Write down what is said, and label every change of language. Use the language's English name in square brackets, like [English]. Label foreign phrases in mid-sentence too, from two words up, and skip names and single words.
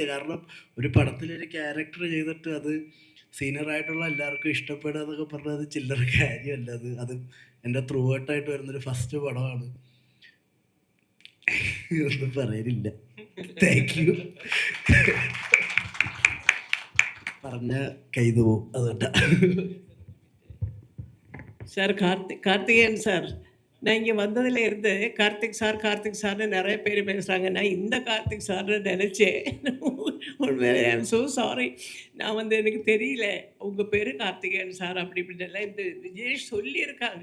[Malayalam] കാരണം ഒരു പടത്തിലൊരു ക്യാരക്ടർ ചെയ്തിട്ട് അത് സീനിയറായിട്ടുള്ള എല്ലാവർക്കും ഇഷ്ടപ്പെടുക എന്നൊക്കെ പറഞ്ഞാൽ അത് ചില്ലറ കാര്യമല്ല. അത് എൻ്റെ ത്രൂ ഔട്ടായിട്ട് വരുന്നൊരു ഫസ്റ്റ് പടമാണ്. ഒന്നും പറയാനില്ല. [English] thank you. [Malayalam] പറഞ്ഞ കൈതു പോവും, അതുകൊണ്ടാണ്. [Tamil] சார் கார்த்திகேயன் சார், நான் இங்கே வந்ததுல இருந்து கார்த்திக் சார்னு நிறைய பேர் பேசுகிறாங்க. நான் இந்த கார்த்திக் சார்னு நினச்சேன். உண்மையிலே [English] I am so sorry. [Tamil] நான் எனக்கு தெரியல உங்கள் பேர் கார்த்திகேயன் சார் அப்படி இப்படின்னெல்லாம் இந்த விஜேஷ் சொல்லியிருக்காங்க.